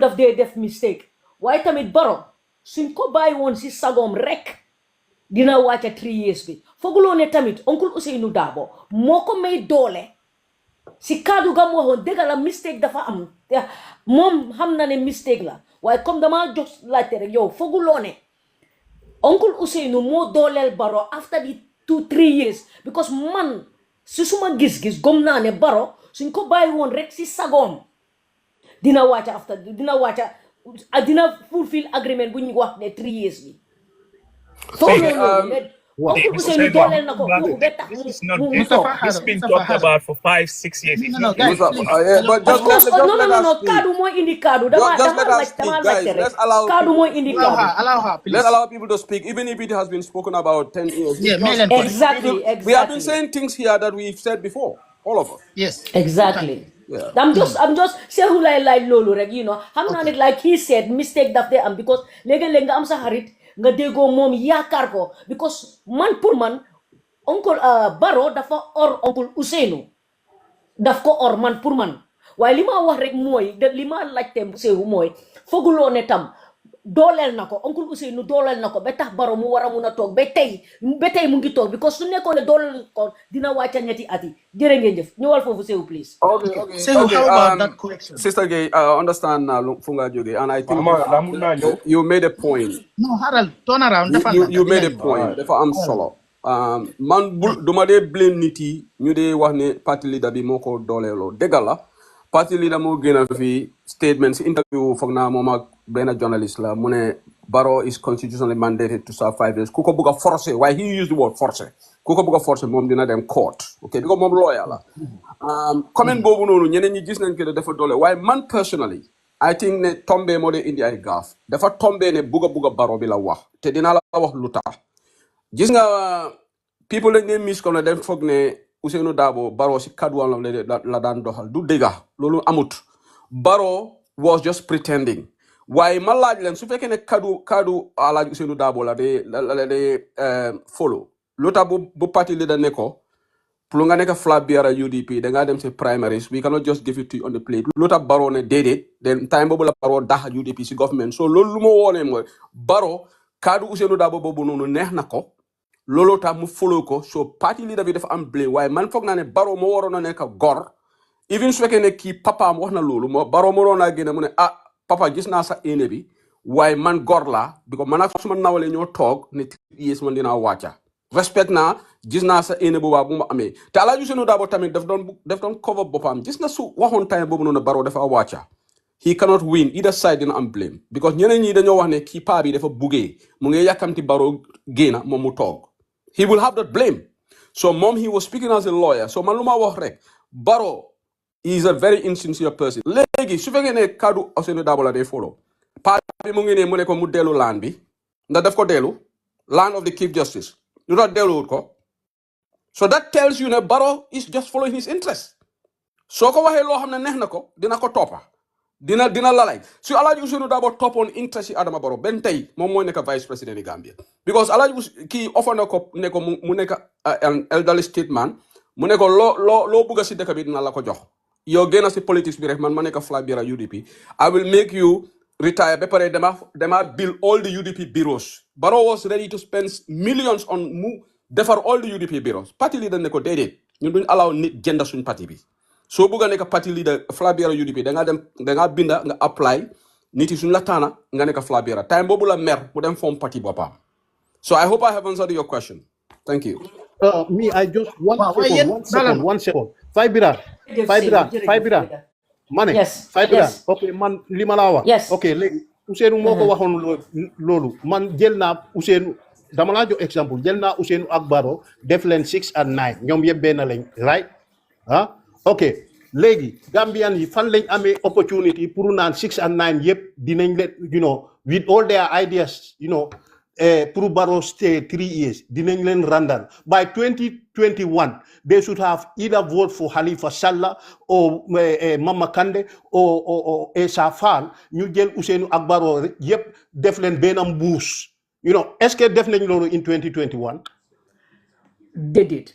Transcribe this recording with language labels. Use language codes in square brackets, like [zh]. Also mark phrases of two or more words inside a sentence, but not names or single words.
[wo] daf dee def mistake waaye tamit Barrow suñ ko bàyyi woon si sagoom rek dina wàcca [en] 3 years [wo] bi fooguloo ne tamit oncle Ousseynou Dabo moo ko may doole si kaddu gam waxoon dëgg la mistake dafa am moom xam na ne mistake la waaye comme dama jox laajte rek yow fooguloo ne oncle Ousseynou moo dooleel Barrow [en] after the 2-3 years [wo] because man si suma gis-gis gom naa ne Barrow suñ ko bàyyi woon rek si sagoom dina wàcca dina [en] fulfill agreement [wo] bu ñu wax ne [en] 3 years [wo] bi [en] This has been talked about for 5-6 years. But just let's allow people to speak, even if it has been spoken about 10 years. Exactly. We have been saying things here that we've said before, all of us. Yes. Exactly. Yeah. I'm just saying like [wo] lolu rek, [en] you know. I'm not like he said mistake that they am [wo] because lega am sa harit nga dego mom yakar ko because man pour man oncle Barrow dafa or oncle Ousseynou daf ko or man pour man waaye li ma wax rek mooy li ma laajte Sehu mooy fooguloo ne tam dooleel na ko oncle Ousseynou dooleel na ko ba tax Barrow mu war a mun a toog ba tey mu ngi toog because su nekkoon ne dooleel ko dina wàcca ñetti at yi jërë ngeen jëf ñëwal foofu Sehu please. [en] Okay. Sehu, how about that correction? Sister Gay, I understand Funga Joge, and I think you made a point. No, Harold, turn around. You made a point. Therefore, I'm solo. [wo] Man, duma de blame niti ñu de wax ne [en] party leader [wo] bi moo ko dooleeloo dëgg la party leader moo gën a fi statement si interview foog naa moom ak benn journalist la mu ne [en] Barrow is constitutionally mandated to serve 5 years [wo] ku ko bëgg a forcer waaye [en] he used the word forcer [wo] ku ko bëgg a forcer moom dina dem court ok because moom lawyer la comment boobu noonu ñeneen ñi gis nañ que dafa doole waaye man personally [en] I think [wo] ne tombé moo de indi ay gaaf dafa tombé ne bëgg a Barrow bi la wax te dinaa la wax lu tax gis nga people lañ ne mis comme ne dem foog ne Ousseynou Dabo Barrow si kadduwam la daan doxal du dëgga loolu amut [en] Barrow was just pretending [wo] waaye ma laaj leen su fekkee ne kaddu alaaj Ousseynou Dabo la de follow lu tax bu parti leader ne ko pour nga nekk [en] flag bearer [wo] UDP da ngaa dem si primaries [en] we cannot just give it to you on the plate [wo] lu tax Barrow ne déedéet then time boobu la Barrow dax UDP si government so loolu lu ma woonee mooy Barrow kaddu Ousseynou Dabo boobu noonu neex na ko loolu tax mu follow ko so parti leader bi dafa am blame waaye man foog naa ne Barrow moo waroon a nekk gor even su fekkee ne kii papaam wax na loolu Barrow moo waroon a génne mu ne papa gis naa sa éene bi waaye man gor laa because man ak suma nawale ñoo toog ne 3 years man dinaa wàcca respect naa gis naa sa éene boobaa bu ma amee te Alaaji Ousseynou Dabo tamit daf doon cover boppam gis nga su waxoon time boobu noonu Barrow dafa wàcca [en] he cannot win either side [wo] dina am blame because ñeneen ñi dañoo wax ne kii paa bi dafa buggee mu ngi yàkkamti Barrow génna moom mu toog [en] he will have that blame. So mom, he was speaking as a lawyer. [wo] So maluma wax rek, [en] Barrow is a very insincere person. [wo] Legi su fekkee ne kaddu Ousainou Darboe la day follow. Pa bi mu ngi ne mu ne ko mu delu land bi. Ndax daf ko delu [en] land of the Chief Justice. You not [wo] delu ko. [en] So that tells you that Barrow is just following his interest. [wo] So ko waxe lo xamne neex nako dina ko topa. Dina lalay. So Alhaji Ousainou Darboe [en] top on interest [wo] Adama Barrow ben tay mom moy nek vice president of Gambia. Because Alhaji ki offer nako neko mu nek [en] an elderly statesman [wo] mu neko lo buga ci deka bi dina la ko jox. Yo gena ci politics bi rek man ma nek [en] flag bearer [wo] UDP. [en] I will make you retire [wo] be pare dema [en] build all the UDP bureaus. Barrow was ready to spend millions on defar all the UDP bureaus. [wo] Party leader ne ko dedet ñun duñ allow nit jënda suñ parti bi. So buga nek [en] party leader flag bearer [wo] UDP da nga binda nga apply nit yi suñ la tana nga nek flag bearer. Time bobu la mer mu dem form party bopam. [en] So I hope I have answered your question. Thank you. Me, I just one second. Five Bira. Money. Yes. [wo] Five okay, man limalawa. [en] Yes. [wo] Okay, legi Ousainou moko waxon lolu. Man jël na Ousainou dama la jox exemple. Jël na Ousainou ak Barrow def len [en] 6 and 9. [wo] Ñom yeb ben lañ, right? Huh? Okay. Legi Gambian yi fan lañ amé opportunity pour naan [en] 6 and 9 [wo] yep dinañ let [en] with all their ideas, [wo] pour Barrow [en] stay 3 years, [wo] dinañ leen randal. [en] By 2021, they should have either vote for Halifa Sallah or Mama Kande or Essa Fall. [wo] Ñu jël Ousainou ak Barrow yep def leen benam boost. [fr] Est-ce que [wo] def nañ lolu in 2021? [en] They did.